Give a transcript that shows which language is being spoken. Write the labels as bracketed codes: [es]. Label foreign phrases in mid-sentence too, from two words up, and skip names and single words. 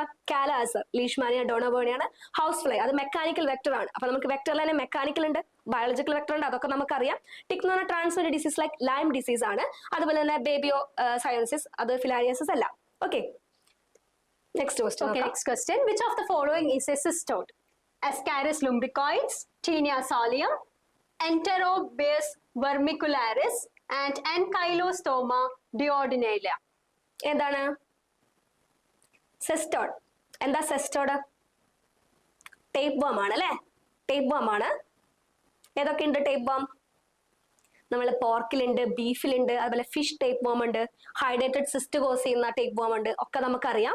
[ml] കാലാസർ, ലീഷ്മാനിയ, ഡോണോബോണിയാണ്. [en] house fly [ml] അത് [en] mechanical vector [ml] ആണ്. അപ്പൊ നമുക്ക് വെക്ടറിൽ തന്നെ മെക്കാനിക്കൽ ഉണ്ട്, [en] biological vector [ml] ഉണ്ട്, അതൊക്കെ നമുക്കറിയാം. ടിക് എന്ന് പറഞ്ഞാൽ [en] transmitted disease like Lyme disease [ml] ആണ്. അതുപോലെ തന്നെ ബേബിയോ സയോസിസ് അത് ഫിലാരിയസിസ് അല്ല. [en] okay, next question. Okay, next question. Which of the following is a cystode? Ascaris lumbricoides, Tinea solium, Enterobius vermicularis, and Ankylostoma duodenale. [ml] എന്താണ് സെസ്റ്റോഡ്? എന്താ സെസ്റ്റോഡ്? [en] tape worm [ml] ആണ് അല്ലെ. [en] tape worm [ml] ആണ്. ഏതൊക്കെ ഉണ്ട് [en] tape worm? [ml] നമ്മൾ പോർക്കിലുണ്ട്, ബീഫിലുണ്ട്, അതുപോലെ [en] fish tape worm [ml] ഉണ്ട്, [en] hydrated cyst cause [ml] ചെയ്യുന്ന [en] tape worm [ml] ഉണ്ട്, ഒക്കെ നമുക്കറിയാം.